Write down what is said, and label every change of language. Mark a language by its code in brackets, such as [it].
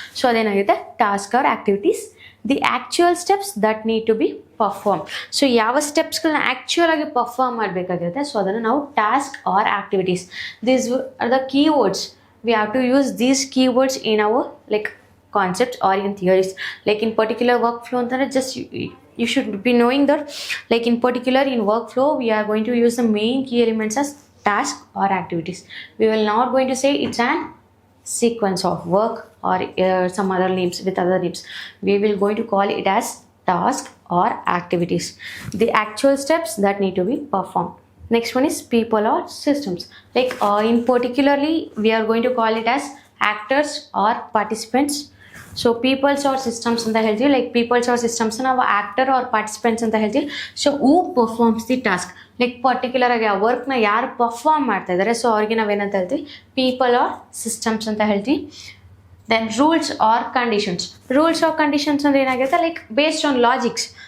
[en] so [kn] ಅದೇನಾಗುತ್ತೆ [en] Task or activities, the actual steps that need to be perform. [kn] So ಯಾವ ಸ್ಟೆಪ್ಸ್ಗಳನ್ನ actual ಆಗಿ perform ಮಾಡಬೇಕಾಗಿರುತ್ತೆ, so ಅದನ್ನು ನಾವು task R activities. [en] These are the keywords, we have to use these keywords in our like concepts or in theories. Like in particular workflow [kn] antare [en] just you should be knowing that, like in particular in workflow we are going to use the main key elements as task or activities. We will not going to say it's an sequence of work or some other names with other names. We will going to call it as task or activities, the actual steps that need to be performed. Next one is people or systems. Like in particularly we are going to call it as actors or participants. So peoples or systems [kn] ಅಂತ ಹೇಳ್ತೀವಿ. Like peoples are systems ನಾವು actor R participants ಅಂತ ಹೇಳ್ತೀವಿ. [en] so who performs the task, [kn] like particular ಆಗಿ ಆ ವರ್ಕ್ನ ಯಾರು perform ಮಾಡ್ತಾ ಇದ್ದಾರೆ, ಸೊ ಅವ್ರಿಗೆ ನಾವೇನಂತ ಹೇಳ್ತೀವಿ, ಪೀಪಲ್ ಆರ್ ಸಿಸ್ಟಮ್ಸ್ ಅಂತ ಹೇಳ್ತೀವಿ. [en] Then rules or conditions. Rules or conditions [kn] ಅಂದ್ರೆ ಏನಾಗುತ್ತೆ, [en] Like based on logics.